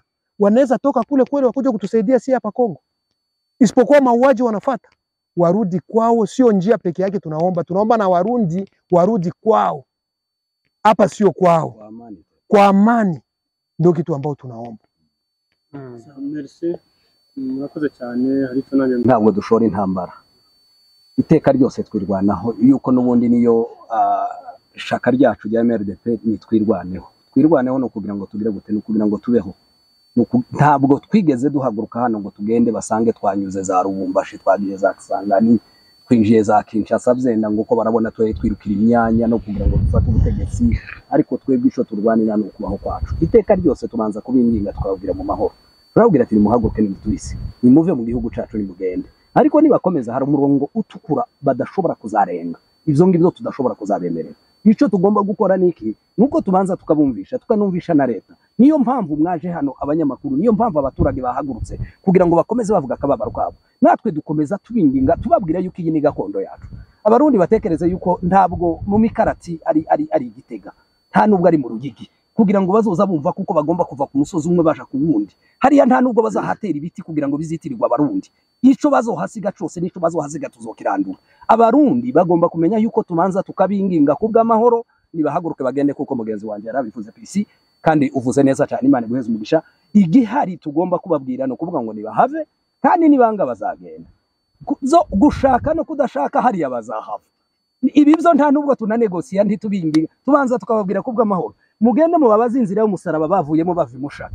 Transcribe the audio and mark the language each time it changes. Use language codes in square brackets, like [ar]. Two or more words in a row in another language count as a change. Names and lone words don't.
[sw] Wanaweza toka kule kweli wakuja kutusaidia si hapa Kongo. Isipokuwa mauaji wanafuata. Warudi kwao, sio njia peke yake tunaomba na Warundi warudi kwao. Hapa sio kwao. Kwa amani ndio kitu ambao tunaomba. Merci. [rn] Murakoze cyane, hari tunanye ntabwo dushora intambara. Iteka ryose twirwanaho yuko nubundi niyo shaka ryacu rya MRDP ni twirwaneho no kugira ngo tugire gute no kugira ngo tubeho. Ntabwo twigeze duhaguruka hano ngo tugende basange twanyuze za Rubumbashi, twagiye za Kisangani, twinjiye za Kinshasa byenda ngo ko barabona twirukira imyanya no kugira ngo dufate ubutegetsi, ariko twebwe isho turwanira no kubaho kwacu. Iteka ryose tubanza kubinginga tukabwira mu mahoro. Turabwira ati muhaguruke ni mutwisi, nimuve mu gihugu cacu ni mugende. Ariko nibakomeza hari umurongo utukura badashobora kuzarenga. Ivyo ngivyo tudashobora kuzabemerera. Ico tugomba gukora niki? Nuko tubanza tukabumvisha, tukanumvisha na leta. Niyo mpamvu mwaje hano abanyamakuru, niyo mpamvu abaturage bahagurutse kugira ngo bakomeze bavuga akababaro kwabo. Natwe dukomeza tubinginga tubabwira yuko iyi ni gakondo yacu. Abarundi batekereze yuko ntabwo mu mikarati ari igitega, nta nubwo ari mu rugigi, kugira ngo bazoza bumva kuko bagomba kuva ku musozi umwe baje ku wundi. Hariya nta nubwo bazahatera ibiti kugira ngo bizitirirwa Abarundi. Ico bazohasiga cyose nico bazohasiga tuzokirandura. Abarundi bagomba kumenya yuko tumanza tukabinginga kubw'amahoro, nibahaguruke bagende kuko mugenzi wanje yarabivuze PC kandi uvuze neza cyane, Imana guheza umugisha. Igihari tugomba kubabwira no kuvuga ngo nibahave kandi nibanga bazagenda. Zo gushaka no kudashaka hari abazahava. Ibi byo nta nubwo tunanegosiya ntitubinginga, tubanza tukababwira kubw'amahoro. Mugende mu babazinzira y'umusaraba bavuyemo bavimushake.